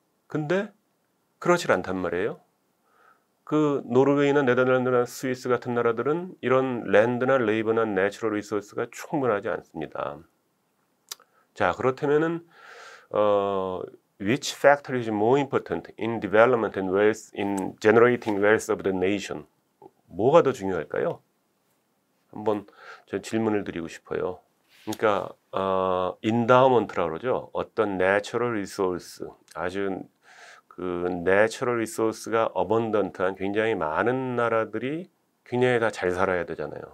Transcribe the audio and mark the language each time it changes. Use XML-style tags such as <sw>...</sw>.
<ko>근데 그렇질 않단 말이에요. 그 노르웨이나 네덜란드나 스위스 같은 나라들은 이런 랜드나 레이버나 내추럴 리소스가 충분하지 않습니다. 자, 그렇다면은</ko> <en>which factor is more important in development and wealth in generating wealth of the nation?</en> <ko>뭐가 더 중요할까요? 한번 저 질문을 드리고 싶어요. 그러니까 인다우먼트라고 그러죠. 어떤 내추럴 리소스, 아주 그 내추럴 리소스가 어번던트한 굉장히 많은 나라들이 굉장히 다 잘 살아야 되잖아요.</ko>